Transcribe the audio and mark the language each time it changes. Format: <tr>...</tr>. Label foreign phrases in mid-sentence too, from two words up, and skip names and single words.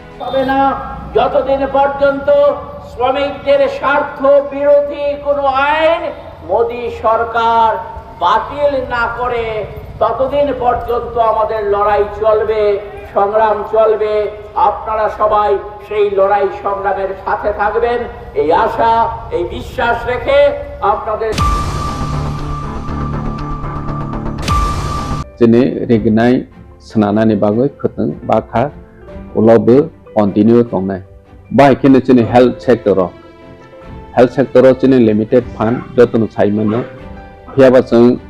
<bn>তবে না যতদিন পর্যন্ত শ্রমিকদের স্বার্থ বিরোধী কোনো আইন মোদী সরকার বাতিল না করে ততদিন পর্যন্ত আমাদের লড়াই চলবে, সংগ্রাম চলবে। আপনারা সবাই সেই লড়াই সংগ্রামের সাথে থাকবেন এই আশা, এই বিশ্বাস রেখে আপনাদের</bn> <trp>Jene regnai senana ni bagoi khuteng bakha ulobe continue tongnai bai kene jene</trp> <en>health sector</en> <trp>jene</trp> <en>limited fund</en> <trp>jotun saimano hiaba jeng</trp>